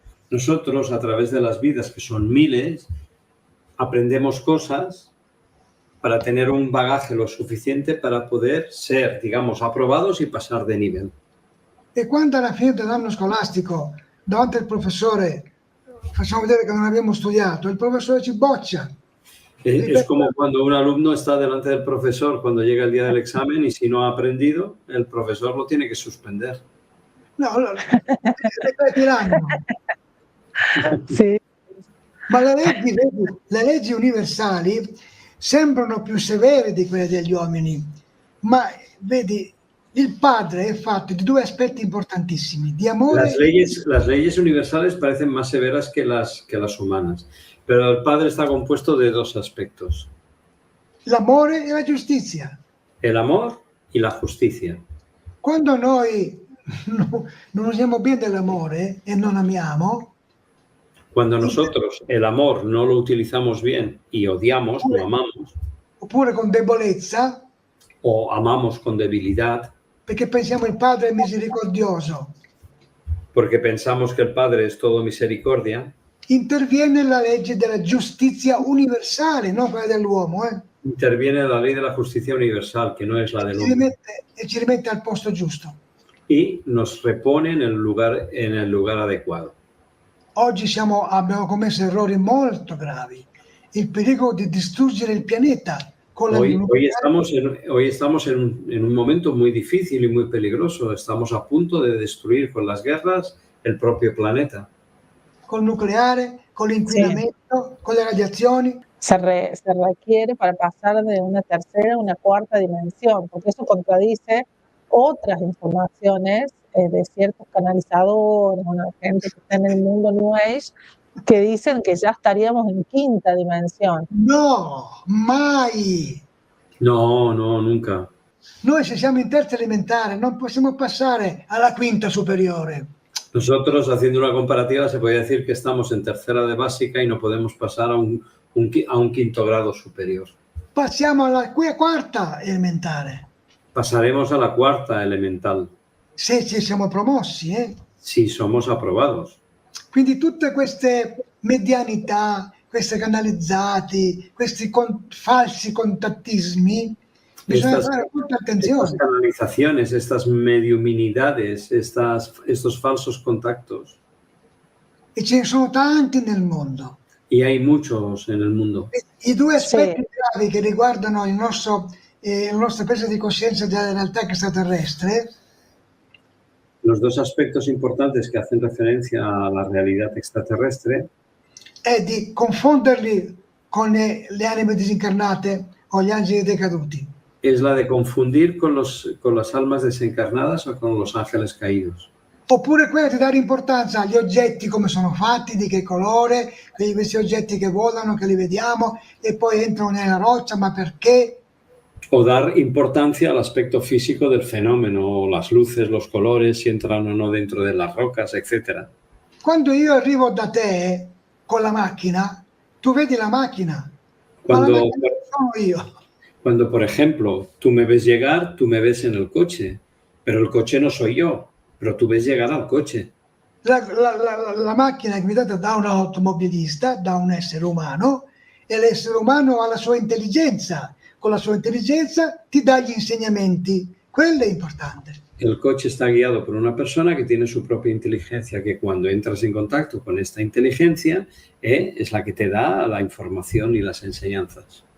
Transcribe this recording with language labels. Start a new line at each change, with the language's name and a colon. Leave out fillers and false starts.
Spanish: Nosotros, a través de las vidas, que son miles, aprendemos cosas para tener un bagaje lo suficiente para poder ser, digamos, aprobados y pasar de nivel.
Italian: E quando alla fine dell'anno scolastico, davanti al professore, facciamo vedere che non abbiamo studiato, il professore ci boccia.
Spanish: Es como cuando un alumno está delante del profesor cuando llega el día del examen y si no ha aprendido, el profesor lo tiene que suspender.
Italian: No, allora, ripeti l'anno. Sì. Ma le leggi universali sembrano più severe di quelle degli uomini, ma vedi, il padre è fatto di due aspetti importantissimi, di amore.
Spanish: Las leyes universales parecen más severas que las humanas, pero el Padre está compuesto de dos aspectos:
Italian: L'amore e la giustizia.
Spanish: el amor y la justicia.
Italian: Quando noi non usiamo bene dell'amore e non amiamo,
Spanish: Cuando nosotros el amor no lo utilizamos bien y odiamos, no amamos,
Italian: oppure con debolezza,
Spanish: o amamos con debilidad,
Italian: perché pensiamo il Padre è misericordioso.
Spanish: Porque pensamos que el Padre es todo misericordia,
Italian: Interviene la legge della giustizia universale, non quella dell'uomo,
Spanish: interviene la ley de la justicia universal, que no es la del hombre,
Italian: e ci rimette al posto giusto.
Spanish: y nos repone en el lugar adecuado.
Italian: Oggi abbiamo commesso errori molto gravi. Il pericolo di distruggere il pianeta con la
Spanish: Hoy estamos en un momento muy difícil y muy peligroso. Estamos a punto de destruir con las guerras el propio planeta.
Italian: col nucleare, con l'inquinamento, con le radiazioni.
Spanish: Se requiere para pasar de una tercera a una cuarta dimensión, porque eso contradice otras informaciones de ciertos canalizadores, una gente que está en el mundo New Age, que dicen que ya estaríamos en quinta dimensión.
Italian: No, mai!
Spanish: No, nunca.
Italian: Noi se siamo in terza elementare non possiamo passare alla quinta superiore.
Spanish: Nosotros, haciendo una comparativa, se podría decir que estamos en tercera de básica y no podemos pasar a un quinto grado superior.
Italian: Passiamo alla quarta elementare.
Spanish: Pasaremos a la cuarta elemental.
Italian: Se ci siamo promossi,
Spanish: Si somos aprobados.
Italian: Quindi tutte queste medianità, questi canalizzati, questi falsi contattismi, bisogna fare molta attenzione.
Spanish: Estas canalizaciones, estas mediuminidades, estos falsos contactos.
Italian: E ce ne sono tanti nel mondo.
Spanish: Y hay muchos en el mundo.
Italian: I due aspetti gravi che riguardano la nostra presa di coscienza della realtà extraterrestre.
Spanish: Los dos aspectos importantes que hacen referencia a la realidad extraterrestre
Italian: È di confonderli con le anime disincarnate o gli angeli decaduti.
Spanish: es la de confundir con las almas desencarnadas o con los ángeles caídos.
Italian: Oppure quella di dare importanza agli oggetti, come sono fatti, di che colore, questi oggetti che volano, che li vediamo e poi entrano nella roccia, ma perché?
Spanish: O dar importancia al aspecto físico del fenómeno, las luces, los colores, si entran o no dentro de las rocas, etc.
Italian: Quando io arrivo da te con la macchina, tu vedi la macchina, ma la
Spanish: Cuando,
Italian: macchina non sono io.
Spanish: cuando, por ejemplo, tú me ves llegar, tú me ves en el coche, pero el coche no soy yo, pero tú ves llegar al coche.
Italian: La macchina è guidata da un automobilista, da un essere umano, e l'essere umano ha la sua intelligenza. Con la sua intelligenza ti dà gli insegnamenti. Quello è importante.
Spanish: El coche está guiado por una persona que tiene su propia inteligencia, que cuando entras en contacto con esta inteligencia es la que te da la información y las enseñanzas.